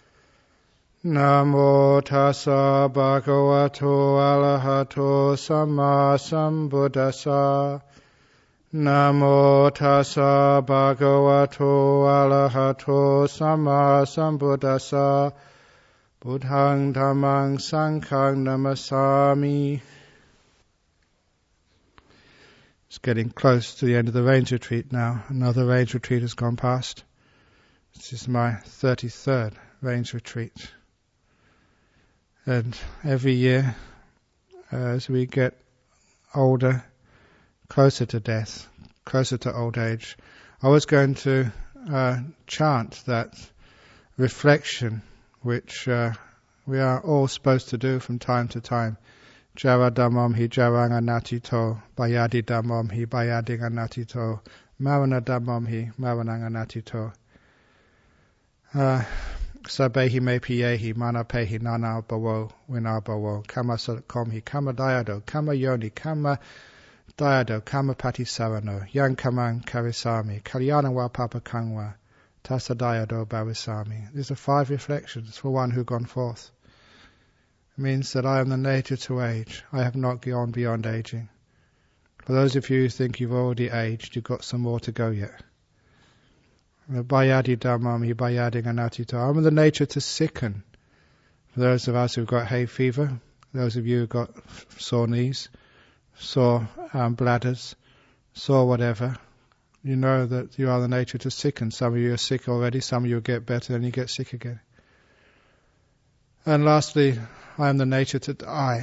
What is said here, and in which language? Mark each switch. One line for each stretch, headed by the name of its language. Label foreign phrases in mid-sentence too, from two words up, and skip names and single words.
Pali: Namo tassa bhagavato arahato sama sambuddhassa. Namo tassa bhagavato arahato sama sambuddhassa. Buddhang dhammang sanghang namasami.
English: It's getting close to the end of the range retreat now. Another range retreat has gone past. This is my 33rd range retreat. And every year, as we get older, closer to death, closer to old age, I was going to chant that reflection which we are all supposed to do from time to time.
Pali: Jara dhammam hi jarang anatito, bayadi dhammam hi bayading anatito, marana dhammam hi maranang anatito. Sabehi me piyehi mana pehi nana bawo wina bawo, kama kom hi kama dayado, kama yoni, kama dayado, kama pati sarano, yang kamang karisami, kalyana wa papa kangwa, tasa dayado barisami.
English: These are 5 reflections for one who gone forth. It means that I am the nature to age. I have not gone beyond aging. For those of you who think you've already aged, you've got some more to go yet.
Pali: Bayadi dhammam hi bayading anatito.
English: I'm the nature to sicken. For those of us who've got hay fever, those of you who've got sore knees, sore bladders, sore whatever, you know that you are the nature to sicken. Some of you are sick already, some of you will get better, and you get sick again. And lastly, I am the nature to die.